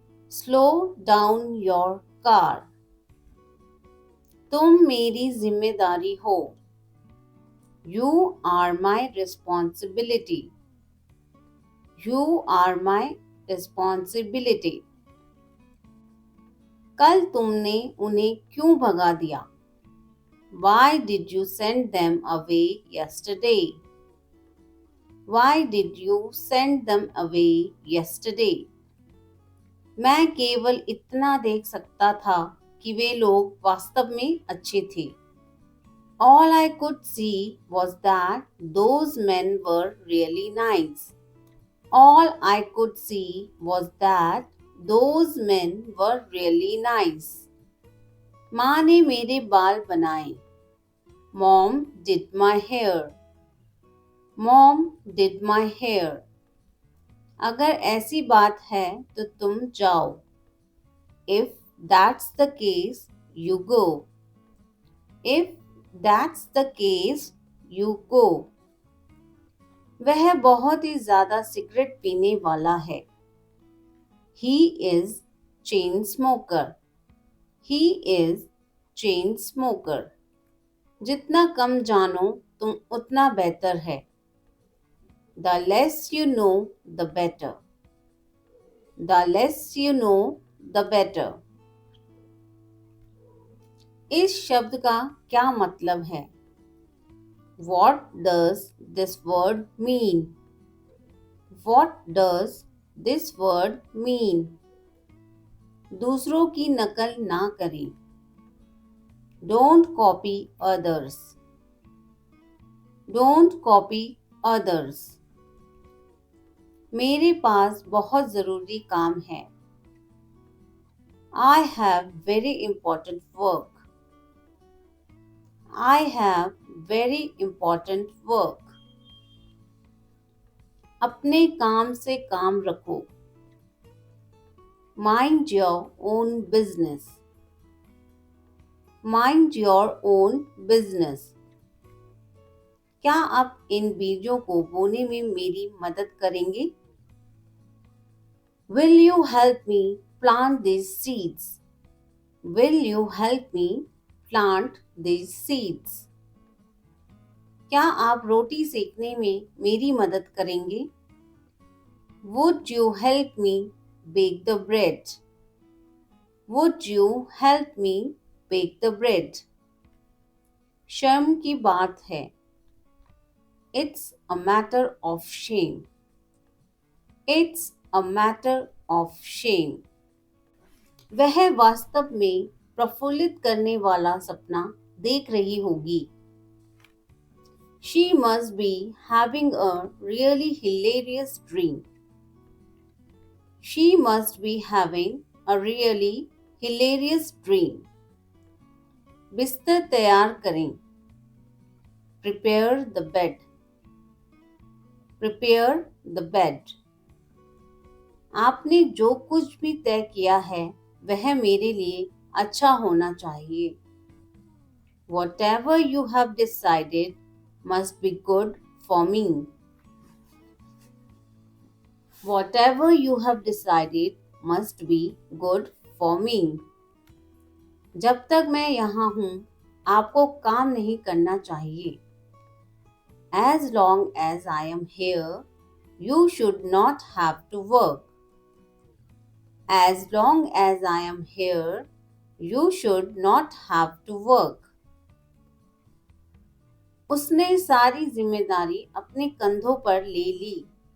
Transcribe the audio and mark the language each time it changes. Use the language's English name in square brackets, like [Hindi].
[English] Slow down your car. [Hindi] तुम मेरी जिम्मेदारी हो। [English] You are my responsibility. You are my responsibility. [Hindi] कल तुमने उन्हें क्यों भगा दिया? [English] Why did you send them away yesterday? Why did you send them away yesterday? [Hindi] मैं केवल इतना देख सकता था कि वे लोग वास्तव में अच्छे थे। [English] All I could see was that those men were really nice. All I could see was that those men were really nice. [Hindi] माँ ने मेरे बाल बनाए। [English] Mom did my hair. Mom did my hair. [Hindi] अगर ऐसी बात है तो तुम जाओ। [English] If that's the case, you go. If that's the case, you go. [Hindi] वह बहुत ही ज्यादा सिगरेट पीने वाला है। [English] He is chain smoker. He is chain smoker. [Hindi] जितना कम जानो तुम उतना बेहतर है। [English] The less you know, the better. The less you know, the better. [Hindi] इस शब्द का क्या मतलब है? [English] What does this word mean? What does this word mean? [Hindi] दूसरों की नकल ना करें। [English] Don't copy others. Don't copy others. [Hindi] मेरे पास बहुत ज़रूरी काम है। [English] I have very important work. I have very important work. [Hindi] अपने काम से काम रखो। [English] Mind your own business. Mind your own business. [Hindi] क्या आप इन बीजों को बोने में मेरी मदद करेंगे? [English] Will you help me plant these seeds? Will you help me plant these seeds? [Hindi] क्या आप रोटी सेकने में मेरी मदद करेंगे? [English] Would you help me bake the bread? Would you help me bake the bread? [Hindi] शर्म की बात है। [English] It's a matter of shame. It's a matter of shame. [Hindi] वह वास्तव में प्रफुल्लित करने वाला सपना देख रही होगी। [English] She must be having a really hilarious dream. She must be having a really hilarious dream. [Hindi] बिस्तर तैयार करें। [English] Prepare the bed. Prepare the bed. [Hindi] आपने जो कुछ भी तय किया है वह मेरे लिए अच्छा होना चाहिए। [English] Whatever you have decided must be good for me. Whatever you have decided must be good for me. [Hindi] जब तक मैं यहाँ हूँ आपको काम नहीं करना चाहिए। [English] As long as I am here, you should not have to work. As long as I am here, you should not have to work. [Hindi] उसने सारी जिम्मेदारी अपने कंधों पर ले ली।